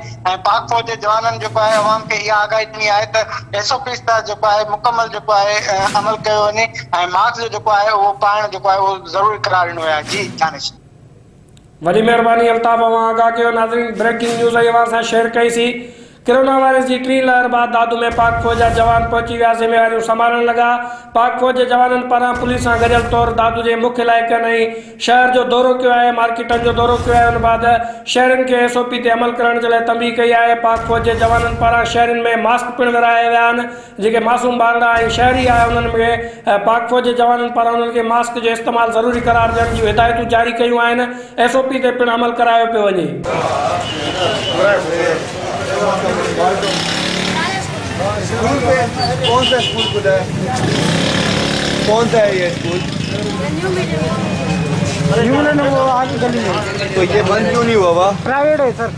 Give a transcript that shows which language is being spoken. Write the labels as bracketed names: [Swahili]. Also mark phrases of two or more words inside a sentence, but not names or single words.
[Sindhi] ऐं पाक फ़ौज जे जवाननि जेको आहे अवाम खे इहा आगाही ॾिनी आहे त SOPs त जेको आहे मुकमल जेको आहे अमल कयो वञे ऐं मार्क्स जो जेको आहे उहो पाइण जेको आहे उहो ज़रूरी करार ॾिनो आहे। जी दानिश, वॾी महिरबानी अल्ताफ़, अवां आगाह कयो। नाज़रीन, [English] breaking news [Sindhi] अवां सां शेयर कईसीं। कोरोना वायरस की टी लहर बाद दादू में पाक फ़ौज जा जवान पहुची विया, ज़िम्मेवारियूं संभालण लगा। पाक फ़ौज के जवाननि पारां पुलिस सां गॾियल तौर दादू के मुख्य इलाइक़नि ऐं शहर जो दौरो किया है, मार्केटनि जो दौरो किया है। उन बाद शहरनि के SOP ते अमल करण [Urdu] کے لیے [Sindhi] तंबीह कई है। पाक फ़ौज के जवाननि पारां शहरनि में मास्क पिण विराया विया आहिनि। जेके मासूम ॿारड़ा ऐं शहरी आहे उन्हनि में पाक फ़ौज के जवाननि पारां उन्हनि खे मास्क जो इस्तेमालु ज़रूरी करार ॾियण जूं हिदायतूं जारी कयूं आहिनि। SOP ते पिण अमल करायो पियो वञे। [Urdu] اسکول پہ کون سا اسکول کھلا ہے? کون سا ہے یہ اسکول? نیو وہ آگے گلی میں. تو یہ بند کیوں نہیں ہوا؟ وہ پرائیویٹ ہے سر.